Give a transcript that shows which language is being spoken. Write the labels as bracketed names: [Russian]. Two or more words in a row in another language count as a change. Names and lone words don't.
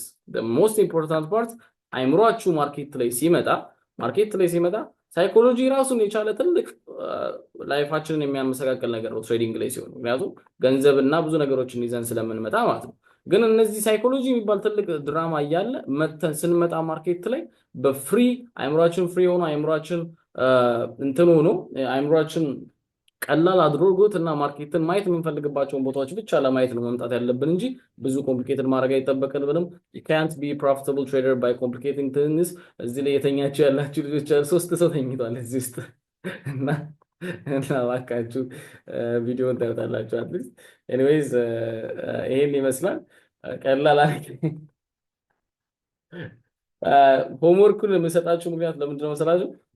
[English] The most important part [Amharic] አይምሮአችሁ ማርኬት ላይ ሲመጣ ሳይኮሎጂ ራሱን የቻለ ትልቅ ላይፋችንን የሚያመሰቃቅል ነገር ነው ትሬዲንግ ላይ ሲሆን፣ ምክንያቱም ገንዘብና ብዙ ነገሮችን ይዘን ስለምንመጣ ማለት ነው። ግን እነዚህ ሳይኮሎጂ የሚባል ትልቅ ድራማ እያለ ስንመጣ ማርኬት ላይ በፍሪ አይምሮአችን ፍሪ ሆኖ አይምሮአችን አይምሮአችን ቀላል አድርጎት እና ማርኬትን ማየት የምንፈልግባቸውን ቦታዎች ብቻ ለማየት ነው መምጣት ያለብን እንጂ ብዙ ኮምፕሊኬትድ ማድረግ አይጠበቅብንም። [English] you can't be a profitable trader by complicating things። [Amharic] እዚህ ላይ የተኛችሁ ያላችሁ ልጆች 3 ሰው ተኝቷል እዚህ ውስጥ እና እባካችሁ ቪዲዮን ታዩታላችሁ አትሊስት። ኤኒዌይስ ይሄን ይመስላል ቀላል ሆምወርኩን የምሰጣችሁ ምክንያት ለምንድን ነው መሰላችሁ?